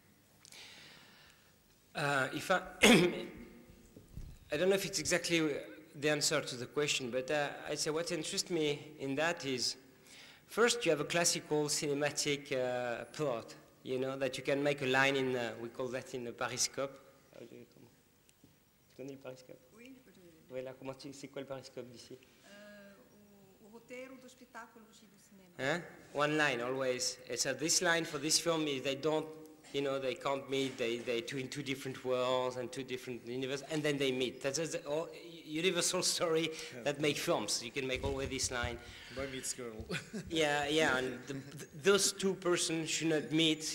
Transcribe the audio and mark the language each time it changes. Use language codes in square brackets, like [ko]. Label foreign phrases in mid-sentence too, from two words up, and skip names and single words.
[en] I don't know if it's exactly the answer to the question, but I'd say what interests me in that is, first you have a classical cinematic plot, that you can make a line in, we call that in the periscope. [fr] Tu connais le periscope? Oui, je peux te Voilà, c'est quoi le periscope d'ici? [pt] O roteiro do espetáculo do cinema. [en] One line always. So this line for this film is they don't, they can't meet. They're in two different worlds and two different universes, and then they meet. That's a universal story that make films. You can make always this line. Boy meets girl. Yeah, and those two persons should not meet.